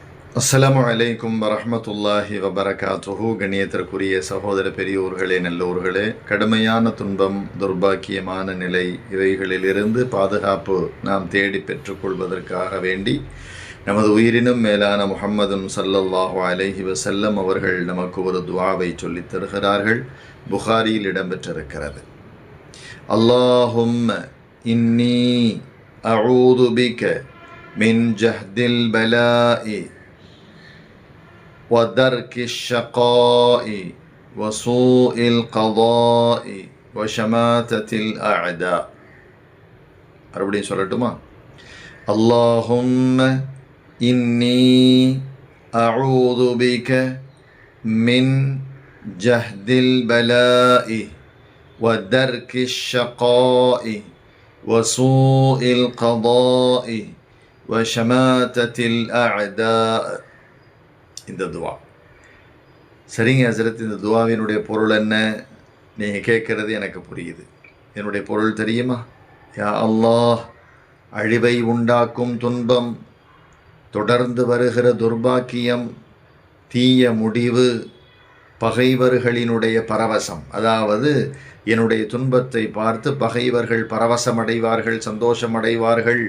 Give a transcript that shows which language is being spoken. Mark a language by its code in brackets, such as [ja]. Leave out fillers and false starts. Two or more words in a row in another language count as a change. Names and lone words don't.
[ar] السلام عليكم ورحمة الله وبركاته. [ta] கண்ணியத்திற்குரிய சகோதர பெரியோர்களே, நல்லோர்களே, கடுமையான துன்பம், துர்பாக்கியமான நிலை இவைகளிலிருந்து பாதுகாப்பு நாம் தேடி பெற்றுக்கொள்வதற்காக வேண்டி நமது உயிரினும் மேலான முஹம்மதுன் [ar] صلى الله عليه وسلم [ta] அவர்கள் நமக்கு ஒரு துஆவை சொல்லித் தருகிறார்கள். புகாரியில் இடம்பெற்றிருக்கிறது. [ar] اللهم إني أعوذ بك من جهد البلاء وَدَرْكِ الشَّقَاءِ وَسُوءِ الْقَضَاءِ وَشَمَاتَةِ الْأَعْدَاءِ. [ta] மறுபடியும் சொல்லட்டுமா? [ar] اللهم إني أعوذ بك من جهد البلاء ودرك الشقاء وسوء القضاء وشماتة الأعداء. [ta] இந்த துவா சரிங்க ஹசரத், இந்த துவாவினுடைய பொருள் என்ன? நீங்கள் கேட்குறது எனக்கு புரியுது. என்னுடைய பொருள் தெரியுமா? [ar] يا الله, [ta] அழிவை உண்டாக்கும் துன்பம், தொடர்ந்து வருகிற துர்பாக்கியம், தீய முடிவு, பகைவர்களினுடைய பரவசம், அதாவது என்னுடைய துன்பத்தை பார்த்து பகைவர்கள் பரவசமடைவார்கள், சந்தோஷமடைவார்கள்.